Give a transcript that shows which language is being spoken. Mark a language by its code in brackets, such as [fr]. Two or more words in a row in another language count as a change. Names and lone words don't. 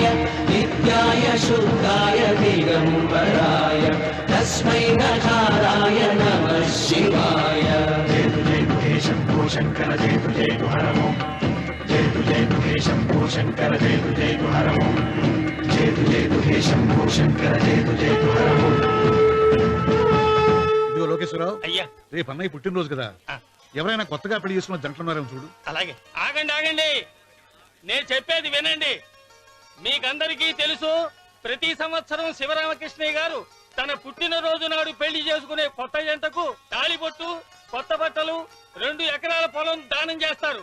[sa] नित्याय शुद्धाय दिगम्बराय तस्मै नकाराय नमः शिवाय जय शम्भो शङ्कर जय हरमो जय हे शम्भो शङ्कर जय हरमो जय हे शम्भो शङ्कर जय हरमो. [te] ఇదిగో లోకేశ్వరరావు, అయ్యా రేపు అన్నయ్య పుట్టినరోజు కదా, ఎవరైనా కొత్తగా పెళ్లి చేసుకున్న జంటలున్నారేమో చూడు. అలాగే. ఆగండి ఆగండి, నేను చెప్పేది వినండి. మీకందరికీ తెలుసు ప్రతి సంవత్సరం శివరామకృష్ణయ్య గారు తన పుట్టినరోజు నాడు పెళ్లి చేసుకునే కొత్త జంటకు తాళిబొట్టు, కొత్త బట్టలు, 2 ఎకరాల పొలం దానం చేస్తారు.